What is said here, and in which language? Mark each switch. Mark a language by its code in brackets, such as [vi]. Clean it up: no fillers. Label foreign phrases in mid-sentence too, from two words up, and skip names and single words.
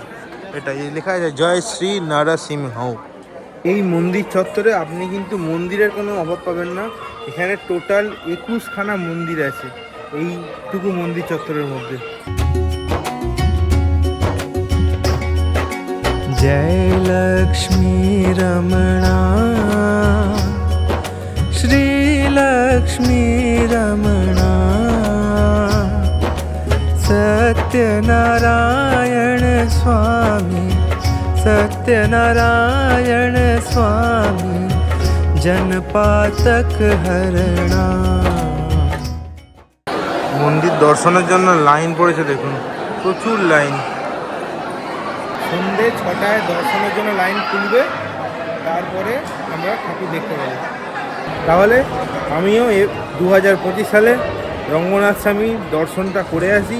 [bn] এটা লেখা আছে জয় শ্রী নরসিংহ। এই মন্দির চত্বরে আপনি কিন্তু মন্দিরের কোনো অভাব পাবেন না। এখানে টোটাল 21খানা মন্দির আছে এইটুকু মন্দির চত্বরের মধ্যে। [hi] जय लक्ष्मी रमणा श्री लक्ष्मी रमणा सत्यनारायण स्वामी सत्यनारायण स्वामी जनपातक हरणा। [bn] মন্দির দর্শনের জন্য লাইন পড়েছে, দেখুন প্রচুর লাইন। সন্ধে 6টায় দর্শনের জন্য লাইন খুলবে, তারপরে আমরা ঠাকুর দেখতে পাবো। তাহলে আমিও 2025 সালে রঙ্গনাথ স্বামী দর্শনটা করে আসি।